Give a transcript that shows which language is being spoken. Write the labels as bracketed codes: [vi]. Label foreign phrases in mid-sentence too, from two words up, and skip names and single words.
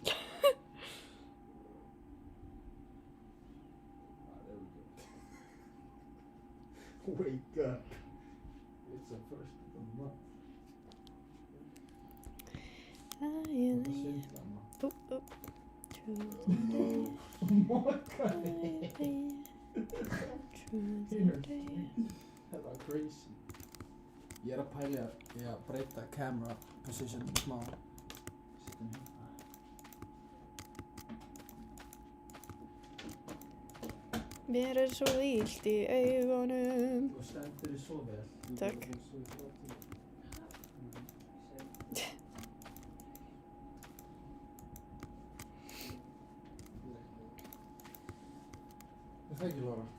[en] Wake up. It's the first of the month. [is] Þetta er svindla, maður. Þetta var crazy. Ég er að pæla í að breyta [en] camera position [is] smá. Setjum hérna. Mér er svo illt í augunum. Þú stendur þig svo vel. Takk. Er það ekki, Lára?